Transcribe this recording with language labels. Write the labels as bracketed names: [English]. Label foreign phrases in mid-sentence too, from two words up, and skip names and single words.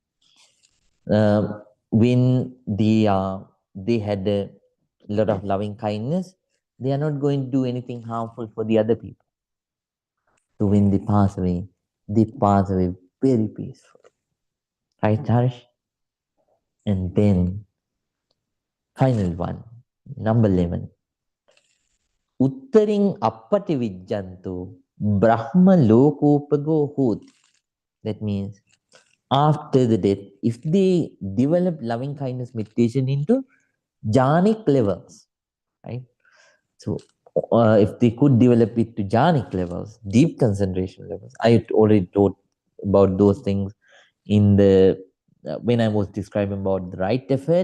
[English] When they had a lot of loving kindness, they are not going to do anything harmful for the other people. So when they pass away very peaceful. Right, Harsh? And then final one, number 11. [Pali] Uttaring appati vijjantu brahma lokopago hot. [English] That means after the death, if they develop loving kindness meditation into jhanic levels, right? So if they could develop it to jhanic levels, deep concentration levels, I already told about those things in the when I was describing about the right effort.